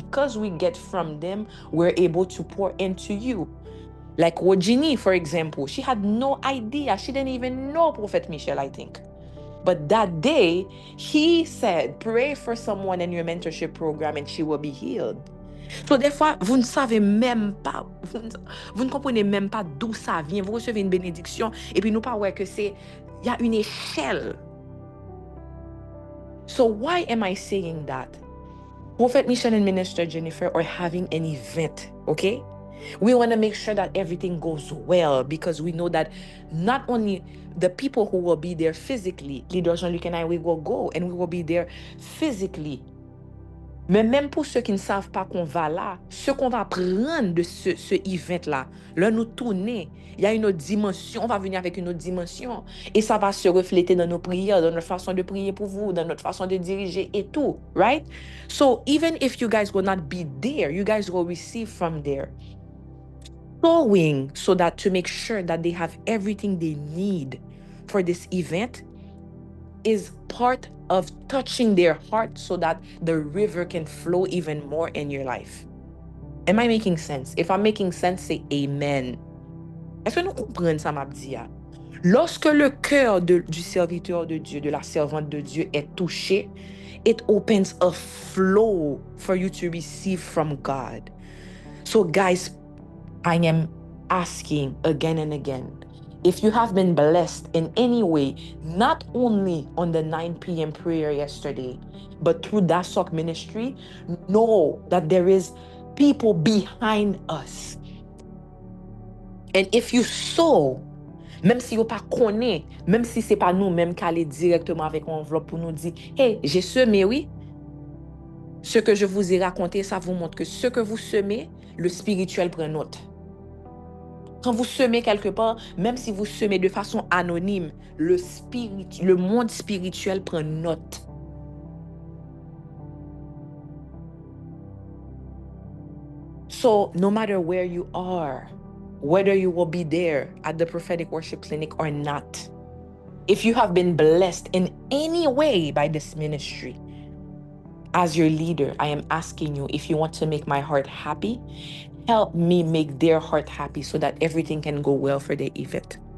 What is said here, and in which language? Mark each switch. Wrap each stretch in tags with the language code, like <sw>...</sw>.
<en>Because we get from them, we're able to pour into you. Like Wojini, for example, she had no idea. She didn't even know Prophet Michel, I think. But that day, he said, pray for someone in your mentorship program and she will be healed.</en> <fr>So des fois, vous ne savez même pas, vous ne comprenez même pas d'où ça vient. Vous recevez une bénédiction et puis nous pas ouais que c'est, il y a une échelle.</fr> <en>So why am I saying that? Prophet Michel and Minister Jennifer are having an event, okay? We want to make sure that everything goes well because we know that not only the people who will be there physically, Leader Jean-Luc and I, we will go and we will be there physically.</en> <fr>Mais même pour ceux qui ne savent pas qu'on va là, ce qu'on va prendre de ce event-là, là nous tourner, il y a une autre dimension, on va venir avec une autre dimension. Et ça va se refléter dans nos prières, dans notre façon de prier pour vous, dans notre façon de diriger et tout, right?</fr> <en>So even if you guys will not be there, you guys will receive from there. Sowing so that to make sure that they have everything they need for this event is part of touching their heart so that the river can flow even more in your life. Am I making sense? If I'm making sense, say amen.</en> <fr>Est-ce que nous comprenons ça, m'a dit? Lorsque le cœur du serviteur de Dieu, de la servante de Dieu est touché,</fr> <en>it opens a flow for you to receive from God. So guys, I am asking again and again, if you have been blessed in any way, not only on the 9 p.m. prayer yesterday, but through DASOC ministry, know that there is people behind us. And if you sow,</en> <fr>même si vous pas connaît, même si c'est pas nous même qui allons directement avec une enveloppe pour nous dire, hey, j'ai semé, oui. Ce que je vous ai raconté, ça vous montre que ce que vous semez, le spirituel prend note. Quand vous semez quelque part, même si vous semez de façon anonyme, le monde spirituel prend note.</fr> <en>So, no matter where you are, whether you will be there at the prophetic worship clinic or not, if you have been blessed in any way by this ministry, as your leader, I am asking you, if you want to make my heart happy, help me make their heart happy so that everything can go well for the event.</en>